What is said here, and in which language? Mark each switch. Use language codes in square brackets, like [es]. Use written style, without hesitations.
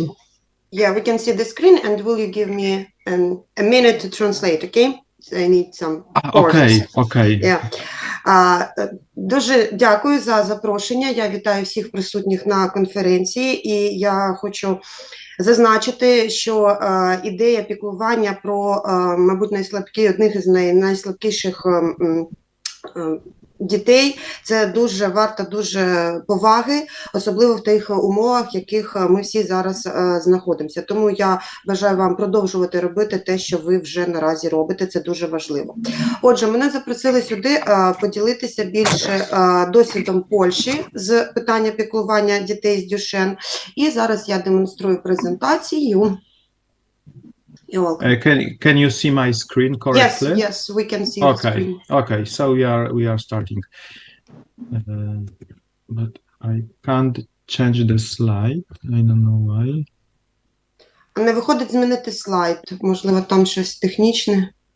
[en] And, yeah, we can see the screen. And will you give me a minute to translate? Okay, so I need some pauses. Okay. Yeah. [uk] Дуже дякую за запрошення. Я вітаю всіх присутніх на конференції, і я хочу зазначити, що ідея піклування про, мабуть, одних із найслабкіших дітей, це дуже варто дуже поваги, особливо в тих умовах, в яких ми всі зараз знаходимося. Тому я бажаю вам продовжувати робити те, що ви вже наразі робите, це дуже важливо. Отже, мене запросили сюди поділитися більше досвідом Польщі з питання піклування дітей з Дюшен. І зараз я демонструю презентацію. [en] Can you see my screen correctly? Yes, we can see the screen. Okay, so we are starting. But I can't change the slide. I don't know why. [uk] Не виходить змінити слайд. Можливо, там щось технічне.